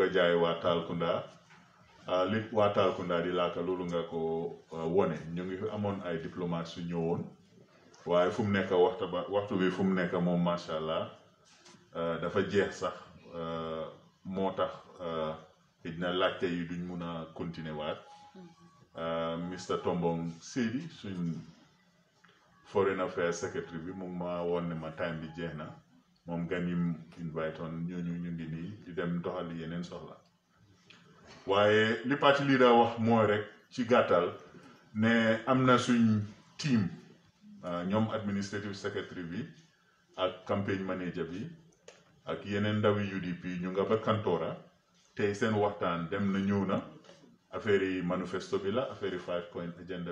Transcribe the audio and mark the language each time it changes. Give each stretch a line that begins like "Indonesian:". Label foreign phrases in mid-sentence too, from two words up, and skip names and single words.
Wolof: a jaay waa Talkunda li waa Talkunda di laaka loolu nga ko wone ñu ngi amoon ay diplomate su ñëwoon waaye fu mu nekk waxtu bi fu mu nekk moom
Arabic: ما شاء الله
Wolof: dafa jeex sax moo tax xëj na laajte yi duñ mun a continuer waat Mr Tombong Sedi suñ
English: foreign affairs secretary
Wolof: bi moom ma woon ne ma time bi jeex na moom gan yim invite on ñooñu ñu ngi nii di dem doxali yeneen soxla waaye li Party Leader wax mooy rek ci gàttal ne am na suñ team ñoom administrative secretary bi ak
English: campaign manager
Wolof: bi ak yeneen ndawi UDP ñu nga ba Kantora tey seen waxtaan dem na ñëw na affaire yi manifesto bi la affaire yi 5-point agenda